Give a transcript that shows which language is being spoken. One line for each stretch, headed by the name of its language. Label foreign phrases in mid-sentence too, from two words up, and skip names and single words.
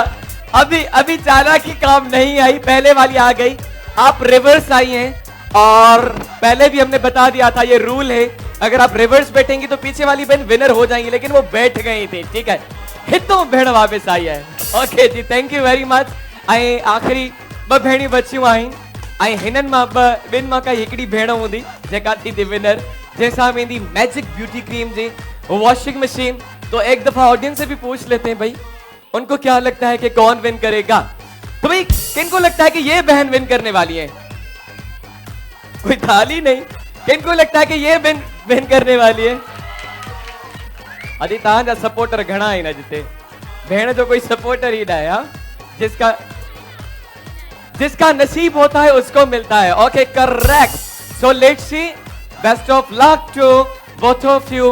Hindi: अभी चालाकी काम नहीं आई, पहले वाली आ गई। आप रिवर्स आई हैं और पहले भी हमने बता दिया था ये रूल है, अगर आप रिवर्स बैठेंगी तो पीछे वाली बहन विनर हो जाएंगी, लेकिन वो बैठ गई थी। ठीक है, हितों भेड़ वापस आई है। ओके जी,
English: thank you very much.
Sindhi: ऐं आखिरी 2 भेणियूं बचियूं आहिनि ऐं हिननि मां ॿिनि मां काई हिकिड़ी भेण हूंदी जेका थी विनर, जैसा वेंदी मैजिक ब्यूटी क्रीम जी
English: washing machine
Hindi: तो एक दफा ऑडियंस से भी पूछ लेते हैं भाई, उनको क्या लगता है कि कौन विन करेगा। तो भाई किनको लगता है कि ये बहन विन करने वाली है? कोई थाली नहीं। किनको लगता है कि ये विन करने वाली है? अभी
Sindhi: तहां सपोर्टर घना ही ना जिते, भेड़ जो कोई सपोर्टर ही ना है,
Hindi: जिसका नसीब होता है उसको मिलता है।
English: Okay correct. So let's see, best of luck to both of you.